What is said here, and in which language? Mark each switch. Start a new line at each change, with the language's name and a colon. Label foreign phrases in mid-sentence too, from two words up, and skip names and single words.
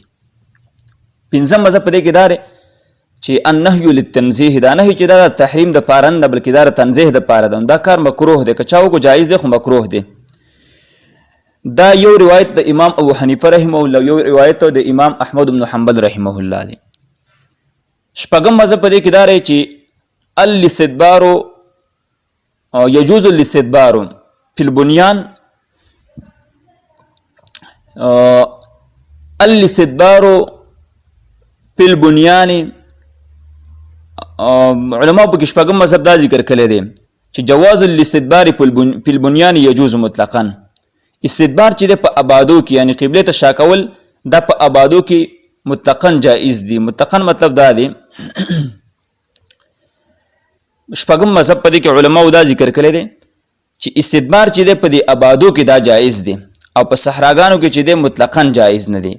Pashto: پنځم مذهب په دې کې دا چې
Arabic: النهي للتنزیه،
Pashto: دا نهي چې دا تحریم د پاره نه بلکې دا تنزیه د پاره ده، دا کار مکروه دی، که چا وکړو جایز دی خو مکروه دی. دا یو روایت د امام ابو حنیفه رحمه الله، یو روایت د امام احمد بن حنبل رحمه الله دی. شپږم مذهب په دې کې دا چې
Arabic: الاستدبار يجوز الاستدبار في البنيان، الاستدبار في البنيان.
Pashto: علماء په شپږم مذهب دا ذکر کړی دی چې
Arabic: جواز الاستدبار في البنيان يجوز مطلقا.
Pashto: استدبار چې په آبادو کې یعنی قبله ته شا کول دا په آبادو کې مطلقا جائز دی. مطلقا مطلب دا دی شپږم مذهب په دې کې علماو دا ذکر کړی دی چې استدبار چې دی په دې آبادو کې دا جایز دی او په صحراګانو کې چې دی مطلقاً جایز نه دی.